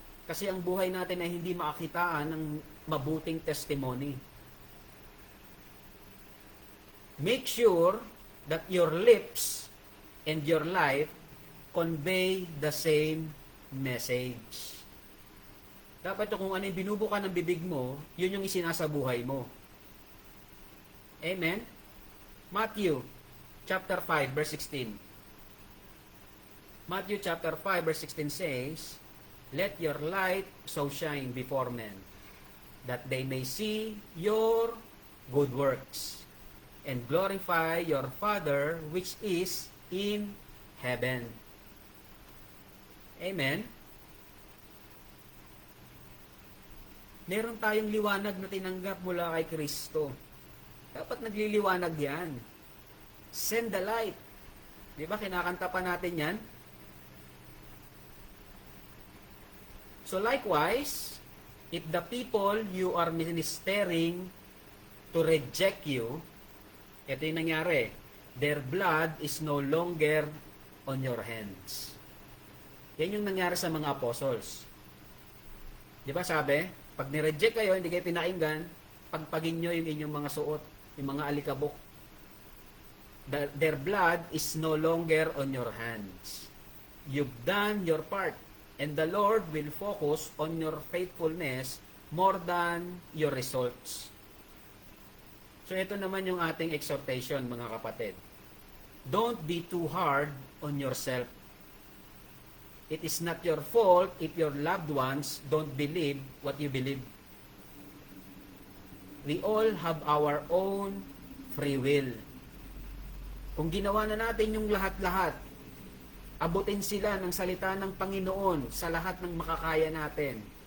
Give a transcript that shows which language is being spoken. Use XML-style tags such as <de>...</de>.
<tl>Kasi ang buhay natin ay hindi makakitaan ng mabuting testimony.</tl> <en>Make sure that your lips and your life convey the same message.</en> <tl>Dapat kung ano yung binubuka ng bibig mo, yun yung isinasabuhay mo.</tl> <en>Amen? Matthew chapter 5 verse 16. Matthew chapter 5 verse 16 says, "Let your light so shine before men, that they may see your good works, and glorify your Father which is in heaven." Amen?</en> <tl>Meron tayong liwanag na tinanggap mula kay Kristo. Dapat nagliliwanag yan.</tl> <en>Send the light.</en> <tl>Di ba, kinakanta pa natin yan?</tl> <en>So likewise, if the people you are ministering to reject you,</en> <tl>ito yung nangyari,</tl> <en>their blood is no longer on your hands.</en> <tl>Yan yung nangyari sa mga apostles. Di ba sabi, pag nireject kayo, hindi kayo pinakinggan, pagpagin nyo yung inyong mga suot, yung mga alikabok.</tl> <en>Their blood is no longer on your hands. You've done your part, and the Lord will focus on your faithfulness more than your results.</en> <tl>So ito naman yung ating exhortation, mga kapatid.</tl> <en>Don't be too hard on yourself. It is not your fault if your loved ones don't believe what you believe. We all have our own free will.</en> <tl>Kung ginawa na natin yung lahat-lahat, abutin sila ng salita ng Panginoon sa lahat ng makakaya natin.</tl>